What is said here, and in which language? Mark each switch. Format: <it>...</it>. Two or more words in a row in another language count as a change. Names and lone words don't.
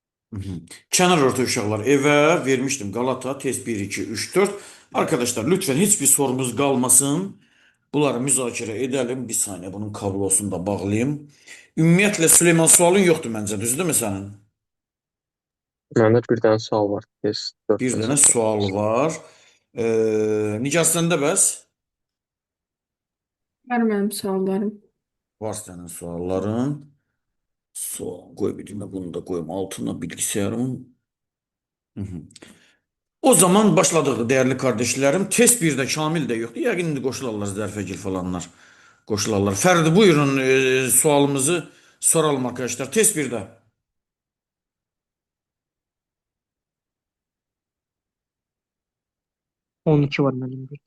<az>Mhm. Kenar orta uşaqlar evə vermişdim Galata test 1 2 3 4.</az> <tr>Arkadaşlar lütfen hiçbir sorumuz kalmasın. Bunları müzakirə edelim. Bir saniye bunun kablosunu da bağlayayım.</tr> <az>Ümumiyyətlə Süleyman sualın yoxdur məncə, düzdürmü sənin? Məndə bir dənə sual var. Test Bir 4-dən dənə sual hesablamışdım. var. Nigar səndə bəs? Var mənim suallarım. Var sənin sualların. Sual qoy bir dinlə bunu da qoyum altına bilgisayarımın. Hı hı.</az> <tr>O zaman başladık değerli kardeşlerim. Test 1'de Kamil de yoktu.</tr> <az>Yəqin indi qoşularlar Zərfəgil falanlar. Qoşularlar.</az> <tr>Ferdi buyurun sualımızı soralım arkadaşlar. Test 1'de. 12 var benim bir.</tr>